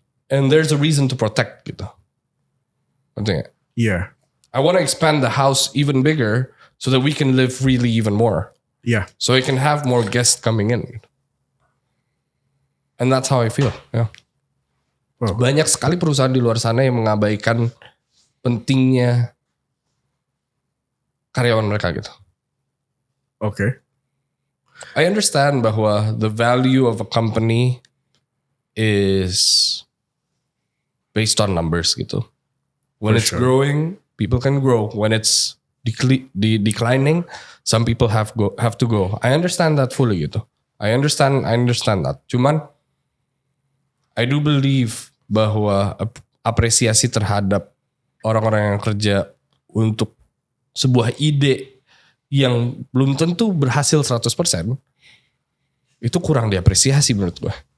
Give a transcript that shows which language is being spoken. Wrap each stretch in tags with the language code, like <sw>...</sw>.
<en>And there's a reason to protect gitu. I think Yeah. I want to expand the house even bigger so that we can live freely even more. Yeah. So I can have more guests coming in. And that's how I feel. Yeah. Wow.</en> <id>Banyak sekali perusahaan di luar sana yang mengabaikan pentingnya karyawan mereka gitu.</id> <en>Okay. I understand bahwa the value of a company is based on numbers gitu. When For it's sure. growing, people can grow. When it's declining, some people have to go. I understand that fully gitu. I understand that.</en> <id>Cuman I do believe bahwa apresiasi terhadap orang-orang yang kerja untuk sebuah ide yang belum tentu berhasil 100% itu kurang diapresiasi menurut gue.</id>